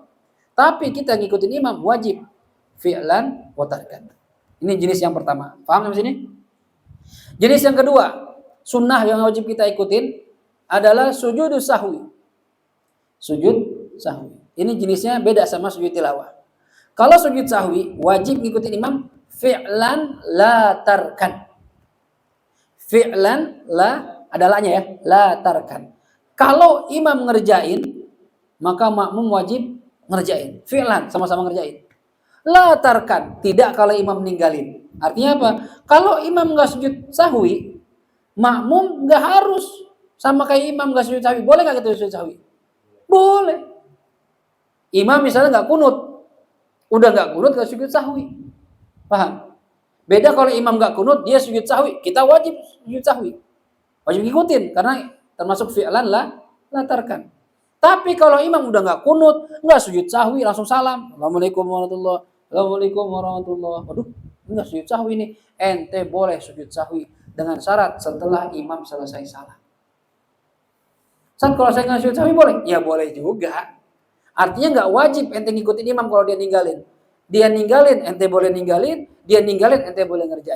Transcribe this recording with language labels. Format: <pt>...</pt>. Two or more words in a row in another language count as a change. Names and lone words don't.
<id>Tapi kita ngikutin imam wajib</id> <ar>فعلا وتركا.</ar> <id>Ini jenis yang pertama. Paham sampai sini? Jenis yang kedua, sunnah yang wajib kita ikutin adalah sujud sahwi. Sujud sahwi. Ini jenisnya beda sama sujud tilawah. Kalau sujud sahwi wajib ngikutin imam</id> <ar>فعلا لا تركا. فعلا لا</ar> <id>ada la-nya ya,</id> <ar>لا تركا.</ar> <id>Kalau imam ngerjain, maka makmum wajib ngerjain. Fi'lan, sama-sama ngerjain.</id> <ar>لا تركا,</ar> <id>tidak kalau imam ninggalin. Artinya apa? Kalau imam nggak sujud sahwi, makmum nggak harus sama kayak imam nggak sujud sahwi. Boleh nggak kita sujud sahwi? Boleh. Imam misalnya nggak kunut, udah nggak kunut nggak sujud sahwi. Paham? Beda kalau imam nggak kunut, dia sujud sahwi, kita wajib sujud sahwi. Wajib ngikutin karena termasuk</id> <ar>فعلا لا تركا.</ar> <id>Tapi kalau imam udah nggak kunut, nggak sujud sahwi, langsung salam.</id> <ar>السلام عليكم ورحمة الله وبركاته السلام عليكم ورحمة الله وبركاته.</ar> <id>Waduh, nggak sujud sahwi nih. Ente boleh sujud sahwi dengan syarat setelah imam selesai salam. Saat kalau saya nggak sujud sahwi boleh? Ya boleh juga. Artinya nggak wajib ente ngikutin imam kalau dia ninggalin. Dia ninggalin, ente boleh ninggalin. Dia ninggalin, ente boleh ngerjain.</id>